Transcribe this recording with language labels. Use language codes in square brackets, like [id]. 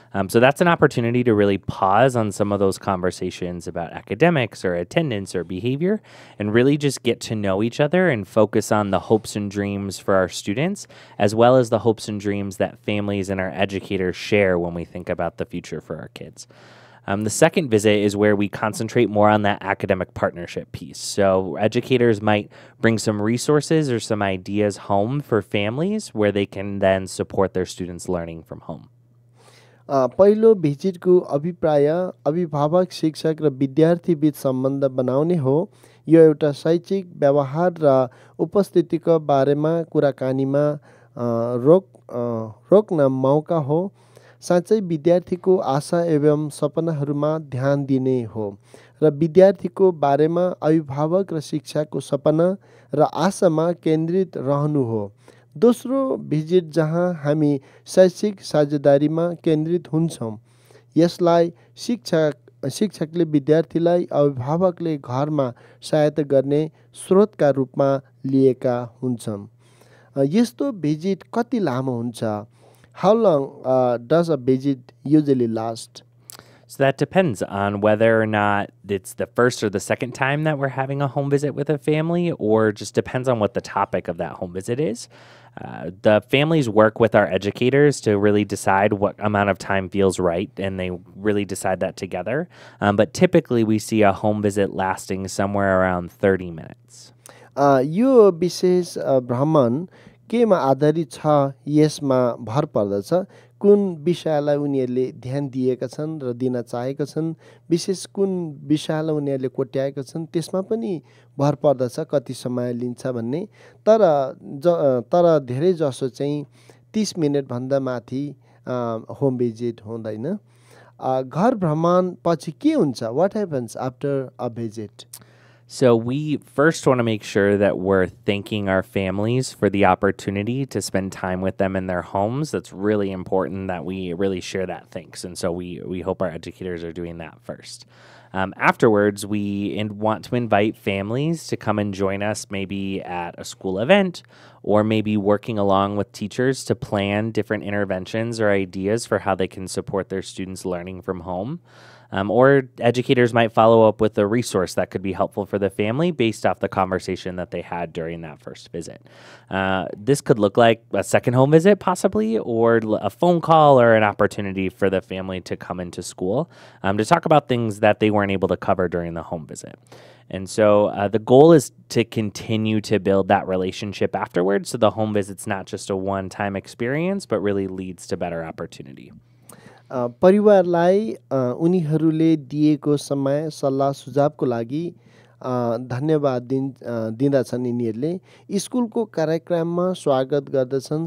[en] So that's an opportunity to really pause on some of those conversations about academics or attendance or behavior and really just get to know each other and focus on the hopes and dreams for our students, as well as the hopes and dreams that families and our educators share when we think about the future for our kids. The second visit is where we concentrate more on that academic partnership piece. So educators might bring some resources or some ideas home for families where they can then support their students learning from home. [ne] पहिलो भिजिटको अभिप्राय अभिभावक, शिक्षक र विद्यार्थी बीच सम्बन्ध बनाउने हो। यो एउटा शैक्षिक व्यवहार र उपस्थितिको बारेमा कुराकानीमा रोक्न मौका हो। साँच्चै विद्यार्थीको आशा एवं सपनाहरूमा ध्यान दिने हो र विद्यार्थीको बारेमा अभिभावक र शिक्षकको सपना र आशामा केन्द्रित रहनु हो। दोस्रो भिजिट जहाँ हामी शैक्षिक साझेदारीमा केन्द्रित हुन्छौँ। यसलाई शिक्षकले विद्यार्थीलाई अभिभावकले घरमा सहायता गर्ने स्रोतका रूपमा लिएका हुन्छन्। यस्तो भिजिट कति लामो हुन्छ? [en] How long does a visit usually last? So that depends on whether or not it's the first or the second time that we're having a home visit with a family, or just depends on what the topic of that home visit is. The families work with our educators to really decide what amount of time feels right, and they really decide that together. But typically we see a home visit lasting somewhere around 30 minutes. [ne] यो विशेष भ्रमण केमा आधारित छ यसमा भर पर्दछ। कुन विषयलाई उनीहरूले ध्यान दिएका छन् र दिन चाहेका छन्, विशेष कुन विषयलाई उनीहरूले कोट्याएका छन् त्यसमा पनि भर पर्दछ कति समय लिन्छ भन्ने। तर धेरै जसो चाहिँ 30 मिनेटभन्दा माथि होम भिजिट हुँदैन। घर भ्रमण पछि के हुन्छ? [en] What happens after a visit? So we first want to make sure that we're thanking our families for the opportunity to spend time with them in their homes. That's really important that we really share that thanks. And so we hope our educators are doing that first. Afterwards, we want to invite families to come and join us maybe at a school event, or maybe working along with teachers to plan different interventions or ideas for how they can support their students learning from home. Or educators might follow up with a resource that could be helpful for the family based off the conversation that they had during that first visit. This could look like a second home visit possibly, or a phone call, or an opportunity for the family to come into school to talk about things that they weren't able to cover during the home visit. And so the goal is to continue to build that relationship afterwards, so the home visit's not just a one-time experience, but really leads to better opportunity. [ne] परिवारलाई उनीहरूले दिएको समय सल्लाह सुझावको लागि धन्यवाद दिँदछन्। यिनीहरूले स्कुलको कार्यक्रममा स्वागत गर्दछन्।